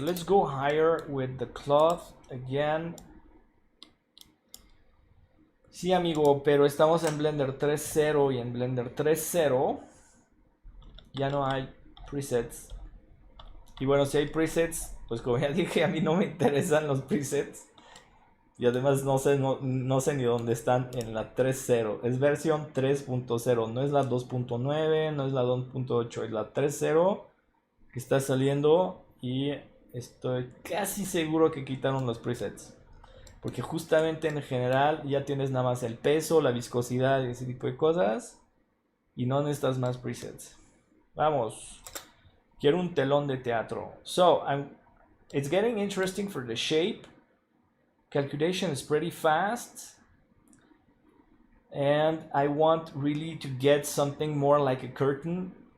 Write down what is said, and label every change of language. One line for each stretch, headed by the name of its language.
English: Let's go higher with the cloth again.
Spanish: Sí, amigo, pero estamos en Blender 3.0 y en Blender 3.0 ya no hay presets. Y bueno, si hay presets, pues como ya dije, a mí no me interesan los presets. Y además no sé ni dónde están en la 3.0. Es versión 3.0. No es la 2.9, no es la 2.8. Es la 3.0 que está saliendo. Y estoy casi seguro que quitaron los presets. Porque justamente en general ya tienes nada más el peso, la viscosidad y ese tipo de cosas. Y no necesitas más presets. Vamos. Quiero un telón de teatro.
English: So, it's getting interesting for the shape. Calculation is pretty fast. And I want really to get something more like a curtain.